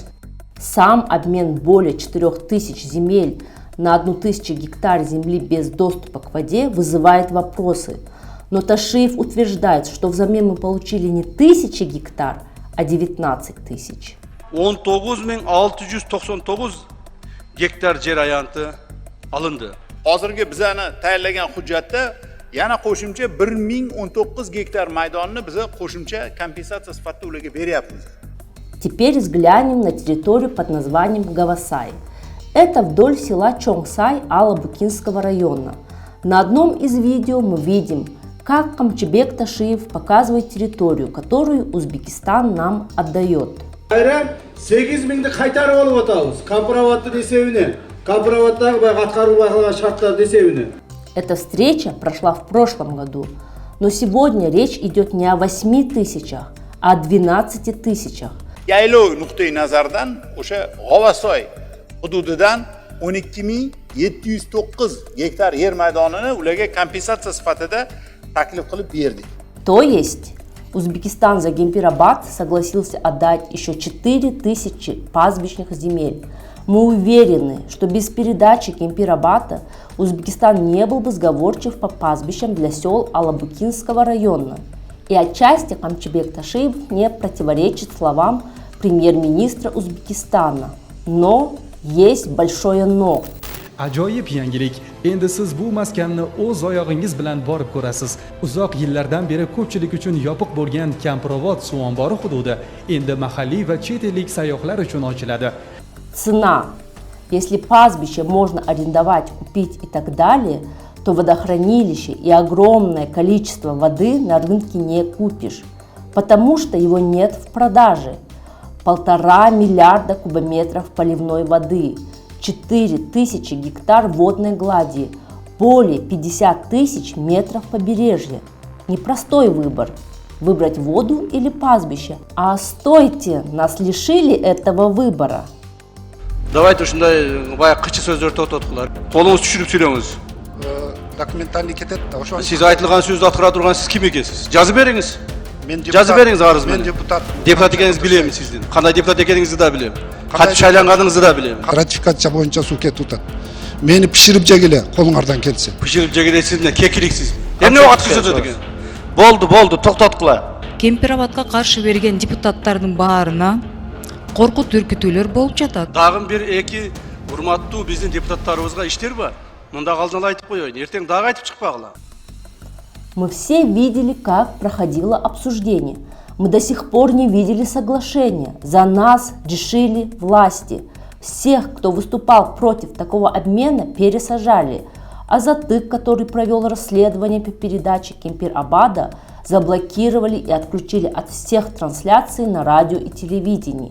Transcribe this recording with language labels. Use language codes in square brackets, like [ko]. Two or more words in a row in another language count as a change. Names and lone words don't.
[ru] Сам обмен более 4000 земель на 1000 гектар земли без доступа к воде вызывает вопросы. Но Ташиев утверждает, что взамен мы получили не 1000 гектар, а 19 тысяч. [ky] 19699 гектар жер аянты алынды. [uz] Hozirgi bizani tayinlagan hujjatda yana qo'shimcha 1019 gektar maydonni biza qo'shimcha kompensatsiya sifatida ularga beryapmiz. [ru] Теперь взглянем на территорию под названием Гавасай. Это вдоль села Чонгсай Алабукинского района. На одном из видео мы видим, как Камчыбек Ташиев показывает территорию, которую Узбекистан нам отдает. [uz] Bayram 8000'ni qaytarib olib o'tamiz. Komprovodni desevini, komprovotdagi atqaruv qilgan shartlar desevini. [ru] Эта встреча прошла в прошлом году, но сегодня речь идет не о 8000, а о 12 тысячах. [uz] Yaylov nuqtai nazaridan o'sha G'ovasoy hududidan 12709 gektar yer maydonini ularga kompensatsiya sifatida taklif qilib berdik. [ru] То есть Узбекистан за Гемпирабад согласился отдать еще 4000 пастбищных земель. Мы уверены, что без передачи Гемпирабада Узбекистан не был бы сговорчив по пастбищам для сел Алабукинского района. И отчасти Камчыбек Ташиев не противоречит словам премьер-министра Узбекистана. Но есть большое но. [uz] Ajoyib yangilik. Endi siz bu maskanni o'z oyog'ingiz bilan borib ko'rasiz. Uzoq yillardan beri ko'pchilik uchun yopiq bo'lgan Kamprovod suv ombori hududi endi mahalliy va chet ellik sayyohlar uchun ochiladi. [ru] Цена. Если пастбище можно арендовать, купить и так далее, то водохранилище и огромное количество воды на рынке не купишь, потому что его нет в продаже. 1,5 миллиарда кубометров поливной воды, 4000 гектар водной глади, более 50 тысяч метров побережья. Непростой выбор – выбрать воду или пастбище. А стойте, нас лишили этого выбора. [ky] Давайте ушундай баягы кычы сөздөрдү токтоткула. Колуңуз түшүрүп сүйлөңүз. Документальный кетет. Ошо. Siz айтылган сөздү аткара турган сиз ким экенсиз? Жазып бериңиз. Мен Жазып бериңиз арыз Мен менен. депутат. Депутат экениңизди билем сиздин. Кандай депутат экениңизди да билем. Кантип шайланганыңызды да билем. Ратификация боюнча суу кетип атат. Мени пиширип жегиле колуңардан келсе. Пиширип жегиле сиздин кекиликсиз. Эмне катышты деген? Болду, токтоткула. Кемпирабадка каршы берген депутаттардын баарына коркут үркүтүүлөр болуп жатат. Дагы бир эки урматтуу биздин депутаттарыбызга иштер бар. Мында калжыңла айтып коеюн. Эртең дагы айтып чыкпагыла. [ru] Мы все видели, как проходило обсуждение. Мы до сих пор не видели соглашения. За нас решили власти. Всех, кто выступал против такого обмена, пересажали. А Затык, который провел расследование по передаче Кемпир-Абада, заблокировали и отключили от всех трансляций на радио и телевидении.